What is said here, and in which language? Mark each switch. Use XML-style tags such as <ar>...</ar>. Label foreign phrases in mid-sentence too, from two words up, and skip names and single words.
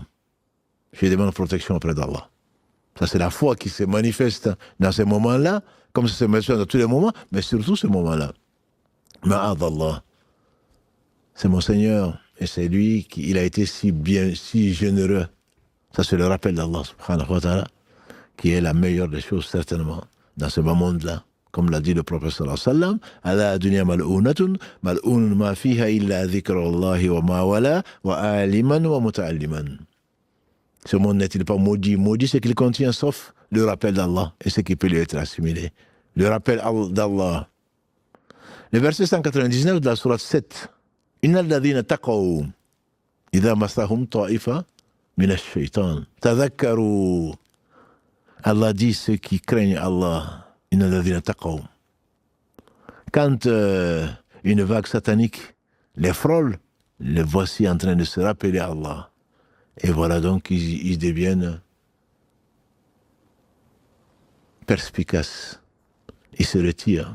<fr>Je demande protection auprès d'Allah. Ça, c'est la foi qui se manifeste dans ces moments-là, comme ça se manifeste dans tous les moments, mais surtout ce moment-là.</fr> <ar>Ma'adallah.</ar> <fr>C'est mon Seigneur, et c'est lui qui il a été si généreux. Ça, c'est le rappel d'Allah,</fr> <ar>سبحانه وتعالى,</ar> <fr>qui est la meilleure des choses, certainement, dans ce monde-là. Comme l'a dit le prophète</fr> <ar>صلى الله عليه وسلم ألا الدنيا ملعونة ملعون ما فيها إلا ذكر الله وما والاه وعالما ومتعلما.</ar> <fr>Ce monde n'est-il pas maudit? Maudit, c'est qu'il contient sauf le rappel d'Allah et ce qui peut lui être assimilé. Le rappel d'Allah. Le verset 199 de la sourate 7.</fr> <ar>إن الذين اتقوا إذا مسهم طائف من الشيطان تذكروا.</ar> <fr>Allah dit ceux qui craignent Allah.</fr> <ar>إن الذين اتقوا.</ar> <fr>Quand une vague satanique les frôle, les voici en train de se rappeler à Allah. Et voilà donc ils deviennent perspicaces. Ils se retirent.</fr>